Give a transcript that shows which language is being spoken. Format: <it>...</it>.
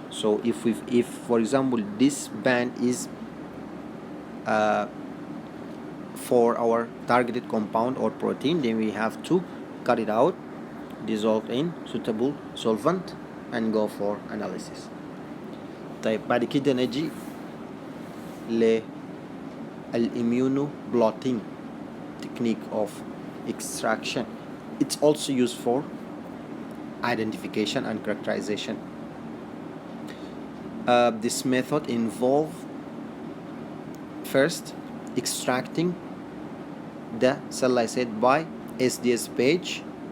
<en>So if for example this band is for our targeted compound or protein, then we have to cut it out, dissolve in suitable solvent, and go for analysis.</en> <ar>طيب بعد كده نجي لل</ar> <en>immunoblotting technique of extraction. It's also used for identification and characterization. This method involves first extracting the cell lysate by SDS page.</en>